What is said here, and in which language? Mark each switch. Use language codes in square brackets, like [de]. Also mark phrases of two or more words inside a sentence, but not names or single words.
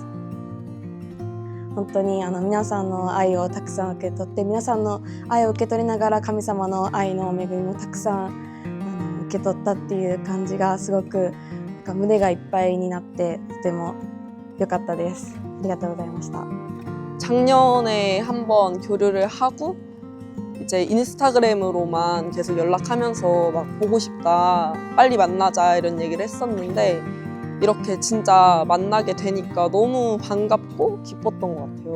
[ja] 本当に皆さんの愛をたくさん受け取って、皆さんの愛を受け取りながら神様の愛の恵みもたくさん受け取ったっていう感じがすごく胸がいっぱいになってとても良かったです。ありがとうございました。 [ko] 작년에 한번 교류를 하고 이제 인스타그램으로만 계속 연락하면서 막 보고 싶다, 빨리 만나자 이런 얘기를 했었는데 이렇게 진짜 만나게 되니까 너무 반갑고 기뻤던 것 같아요.